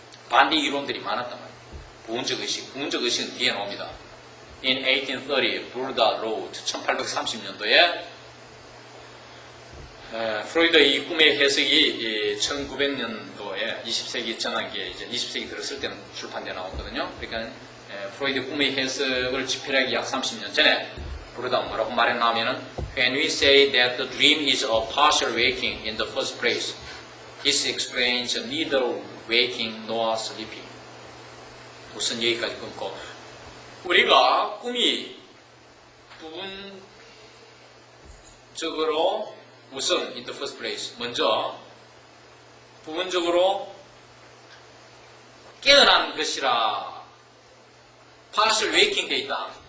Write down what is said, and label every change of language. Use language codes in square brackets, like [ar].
[ko] 반대 이론들이 많았단 말이에요. 부분적 의식은 뒤에 나옵니다. [en] In 1830, Burda wrote, [ko] 1830년도에 프로이드의 이 꿈의 해석이 1900년도에 20세기 전환기에 이제 20세기 들었을 때는 출판되어 나왔거든요. 그러니까 프로이드 꿈의 해석을 집필하기 약 30년 전에 부르다 뭐라고 말했냐면은 [en] When we say that the dream is a partial waking in the first place, this explains neither waking nor sleeping. [ko] 무슨 얘기까지 끊고 우리가 꿈이 부분적으로 우선 [en] in the first place [ko] 먼저 부분적으로 깨어난 것이라 [en] partial waking [ko] 돼 있다.